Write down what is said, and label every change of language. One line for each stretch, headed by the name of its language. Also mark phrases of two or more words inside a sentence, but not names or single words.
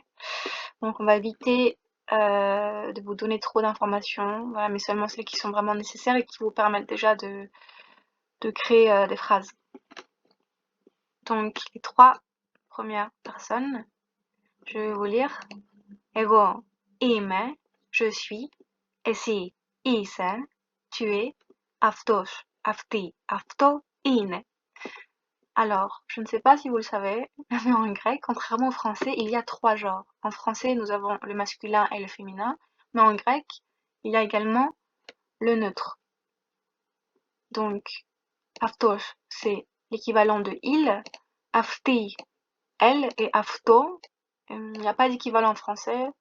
French: Donc on va éviter de vous donner trop d'informations, voilà, mais seulement celles qui sont vraiment nécessaires et qui vous permettent déjà de créer des phrases. Donc les 3 premières personnes, je vais vous lire.
Greek: Εγώ είμαι,
French: je suis.
Greek: Εσύ είσαι,
French: tu es.
Greek: Αυτός, αυτή, αυτό είναι.
French: Alors, je ne sais pas si vous le savez, mais en grec, contrairement au français, il y a 3 genres. En français, nous avons le masculin et le féminin, mais en grec, il y a également le neutre. Donc, avtos, c'est l'équivalent de il, avti, elle, et avto, il n'y a pas d'équivalent en français.